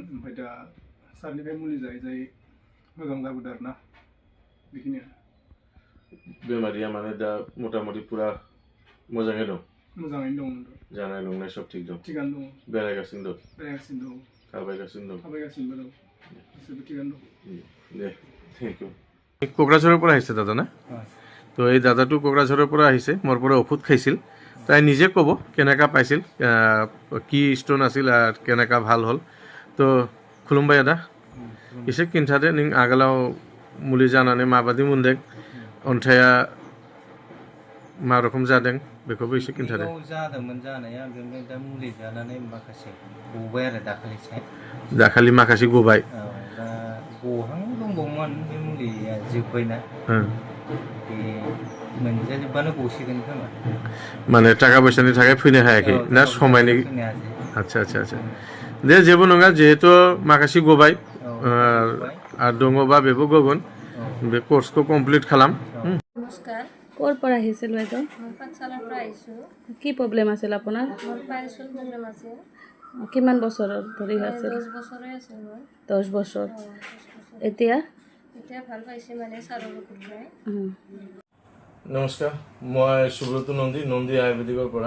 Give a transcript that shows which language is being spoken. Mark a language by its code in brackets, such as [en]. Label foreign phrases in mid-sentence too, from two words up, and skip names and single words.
[brx] ओमफ्राय दा सारनिफ्राय मुलि जायै जायै मोजां जाबोदों आरो ना। बेखिनियानो। बेमारिया माने दा मथा मथि पुरा मोजाङै दं? मोजाङैनो दं। जानाय लोंनाय सब थिग दं? थिगानो दं। बेरायगासिनो दं? बेरायगासिनो दं। थाबायगासिनो दं? थाबायगासिनो दं। गासैबो थिगानो दं। [as] দে [en] thank you. [as] কোকৰাঝাৰৰ পৰা আহিছে দাদা না? তো এই দাদাটো কোকৰাঝাৰৰ পৰা আহিছে, মোৰ পৰা ঔষধ খাইছিল। তাই নিজে ক'ব কেনেকা পাইছিল, কি ষ্ট'ন আছিল আৰু কেনেকা ভাল হ'ল। [brx] তো खुलुमबाय आदा। एसे खिन्थादो नों आगोलाव मुलि जानानै माबादि मोनदों, अन्थाइया मा रोखोम जादों बेखौबो एसे खिन्थादो। जादोंमोन जानाया, ओमफ्राय दा मुलि जानानै माखासे गबाय आरो दाखालिसो। दाखालि माखासे गबाय? औ दा गहां दंबावोमोन, बे मुलिया जोब्बायना। बे मोनजाजोब्बानो गसिगोन खोमा। माने थाखा फैसानि थाखाय फैनो हायाखै ना समायनि? आच्छा आच्छा आच्छा। दे जेबो नङा, जिहेतु माखासे गबाय आरो दङबा बेबो गगोन। बे कर्सखौ कमप्लिट खालाम। [as] নমস্কাৰ। ক'ৰ পৰা আহিছিল বাইদেউ? মই পাঠশালাৰ পৰা আহিছোঁ। কি প্ৰব্লেম আছিল আপোনাৰ? মোৰ পাইলছৰ প্ৰব্লেম আছে। কিমান বছৰ ধৰি আছিল? 10 বছৰে আছে মোৰ। 10 বছৰ। এতিয়া? এতিয়া ভাল পাইছে মানে ছাৰৰ ঔষধ খাই। নমস্কাৰ, মই সুব্ৰত নন্দী আয়ুৰ্বেদিকৰ পৰা।